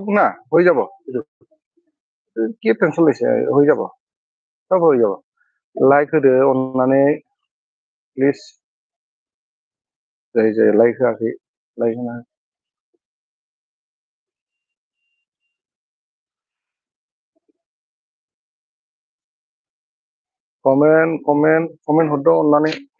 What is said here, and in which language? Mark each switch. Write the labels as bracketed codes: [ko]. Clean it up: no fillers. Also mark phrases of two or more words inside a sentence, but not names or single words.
[as] না হৈ যাব কি টেনচন লৈছে হৈ যাব চব হৈ যাব লাইক [brx] होदो अननानै प्लिज जाय लाइक होआखै लाइक होना कमेन्ट हरदो अननानै